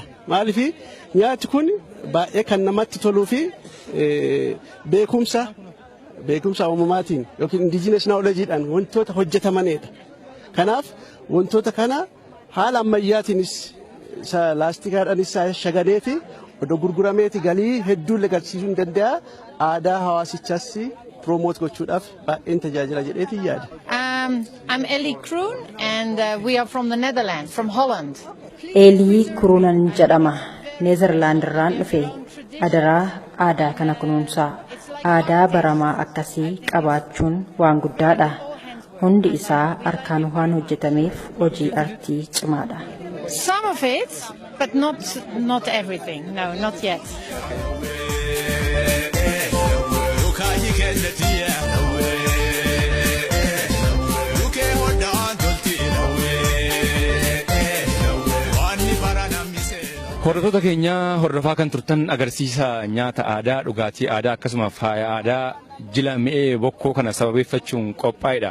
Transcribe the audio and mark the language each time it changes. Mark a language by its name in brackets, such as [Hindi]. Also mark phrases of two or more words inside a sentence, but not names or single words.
[Oromo] Maaliif nyaati kun baay'ee kan namatti toluu fi beekumsa uumamaatiin yookiin [English] indigenous knowledgeedhaan [Oromo] wantoota hojjetamanidha. Kanaaf wantoota kana haala ammayyaatiinis laastikaadhaanis shaganeeti odoo gurgurameeti galii hedduu argamsiisuu danda'a aadaa hawaasichaas promote gochuudhaaf baay'een tajaajila jedheeti yaada. [English] I'm Ellie Kroon and we are from the Netherlands, from Holland. [Oromo] Ellie Kroonan jedhama. Neezerlaand irraan dhufe adaraa aadaa kana kunuunsaa. Aadaa baramaa akkasii qabaachuun waan guddaadha. Hundi isaa harkaan waan hojjetameef hojii artii cimaadha. [English] Some of it, but not everything. No, not yet. [Oromo] Hordoftoota keenya hordofaa kan turtan agarsiisa nyaata aadaa dhugaatii aadaa akkasumas faaya aadaa jila mi'ee bokkoo kana sababeeffachuun qophaa'edha.